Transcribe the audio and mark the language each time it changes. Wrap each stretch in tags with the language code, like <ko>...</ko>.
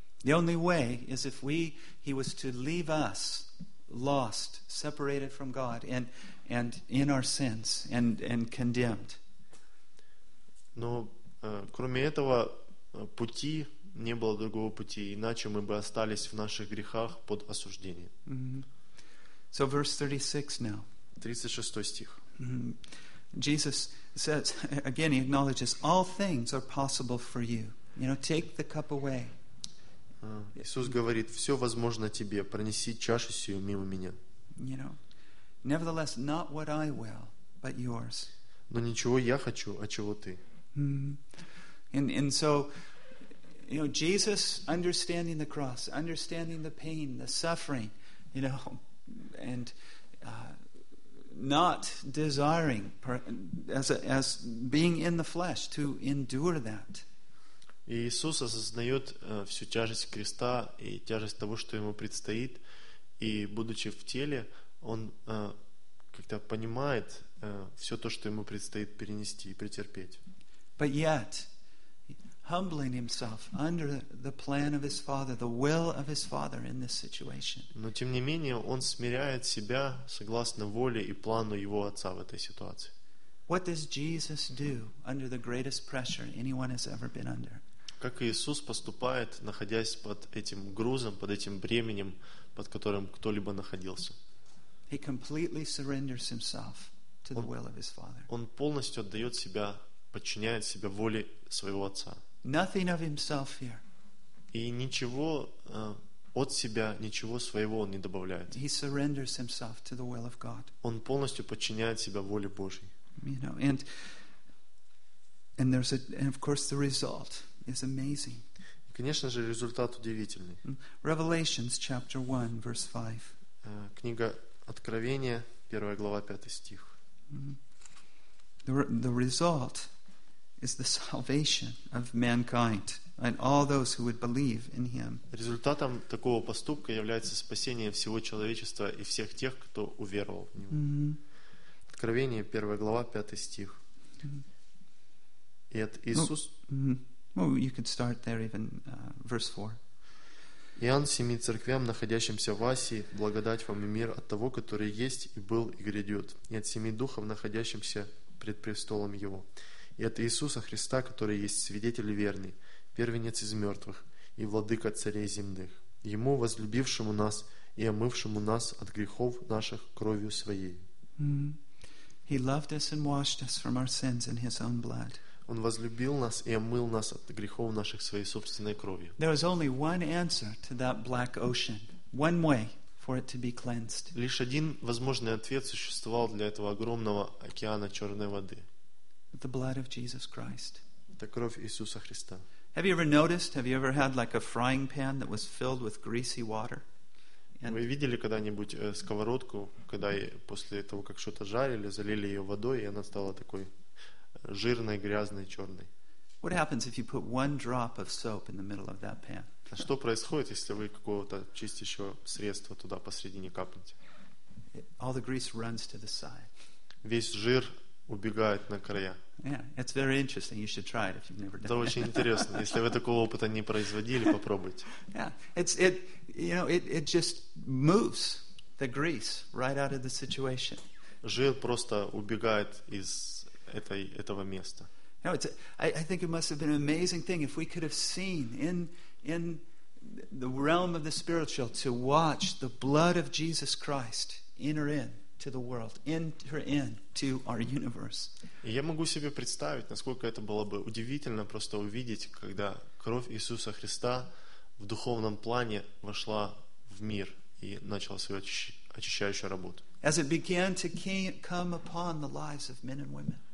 <en>The only way is if he was to leave us lost, separated from God and in our sins and condemned.</en> <ru>Но кроме этого пути не было другого пути, иначе мы бы остались в наших грехах под осуждением.</ru> <en>Mm-hmm. So verse 36 now.</en> <ru>36 стих.</ru> <en>Mm-hmm. Jesus says, again, he acknowledges, all things are possible for you. You know, take the cup away.</en> <ru>Иисус говорит, все возможно тебе, пронеси чашу сию мимо меня.</ru> <en>You know, nevertheless, not what I will, but yours.</en> <ru>Но ничего я хочу, а чего ты. Mm-hmm.</ru> <en>And so, you know, Jesus understanding the cross, understanding the pain, the suffering, you know, and not desiring as being in the flesh to endure that.</en> <ru>Иисус осознает всю тяжесть креста и тяжесть того, что ему предстоит, и будучи в теле, он как-то понимает все то, что ему предстоит перенести и претерпеть.</ru> <en>But yet, humbling himself under the plan of his Father, the will of his Father in this situation.</en> <ru>Но тем не менее он смиряет себя согласно воле и плану его отца в этой ситуации.</ru> <en>What does Jesus do under the greatest pressure anyone has ever been under?</en> <ru>Как Иисус поступает, находясь под этим грузом, под этим бременем, под которым кто-либо находился?</ru> <en>He completely surrenders himself to the will of his Father.</en> <ru>Он полностью отдает себя, подчиняет себя воле своего отца.</ru> <en>Nothing of himself here.</en> <ru>И ничего от себя, ничего своего он не добавляет.</ru> <en>He surrenders himself to the will of God.</en> <ru>Он полностью подчиняет себя воле Божьей.</ru> <en>You know, and there's a, and of course the result is amazing.</en> <ru>И, конечно же, результат удивительный.</ru> <en>Revelations chapter 1 verse 5.</en> <ru>Книга Откровения, 1 глава, 5 стих.</ru> <en>The result is the salvation of mankind and all those who would believe in him.</en> <ru>Результатом такого поступка является спасение всего человечества и всех тех, кто уверовал в него. Mm-hmm. Откровение, 1 глава, 5 стих. И от Иисус...</ru> <en>Well, you could start there even, verse 4.</en> <ru>Иоанн, семи церквям, находящимся в Асии, благодать вам и мир от того, который есть и был и грядет, и от семи духов, находящимся пред престолом его. и от Иисуса Христа, который есть свидетель верный, первенец из мертвых и владыка царей земных, Ему, возлюбившему нас и омывшему нас от грехов наших кровью Своей.</ru> <en>He loved us and washed us from our sins in His own blood.</en> <ru>Он возлюбил нас и омыл нас от грехов наших своей собственной кровью.</ru> <en>There is only one answer to that black ocean, one way for it to be cleansed.</en> <ru>Лишь один возможный ответ существовал для этого огромного океана черной воды.</ru> <en>The blood of Jesus Christ.</en> <ru>Это кровь Иисуса Христа.</ru> <en>Have you ever noticed? Have you ever had like a frying pan that was filled with greasy water?</en> <ru>Вы видели когда-нибудь сковородку, когда после того, как что-то жарили, залили ее водой, и она стала такой жирной, грязной, черной?</ru> <en>What happens if you put one drop of soap in the middle of that pan?</en> <ru>А что происходит, если вы какого-то чистящего средства туда посредине капнете?</ru> <en>All the grease runs to the side.</en> <ru>Весь жир убегает на края.</ru> <en>Yeah, it's very interesting. You should try it if you've never done it.</en> <ru>Это очень интересно. Если вы такого опыта не производили, попробуйте.</ru> <en>Yeah, it just moves the grease right out of the situation.</en> <ru>Жир просто убегает из этого места.</ru> <en>No, I think it must have been an amazing thing if we could have seen in the realm of the spiritual to watch the blood of Jesus Christ enter in. To the world, enter in to our universe.</en> <ru>Я могу себе представить, насколько это было бы удивительно просто увидеть, когда кровь Иисуса Христа в духовном плане вошла в мир и начала свою очищающую работу.</ru> <en>As it began to come upon the lives of men and women.</en>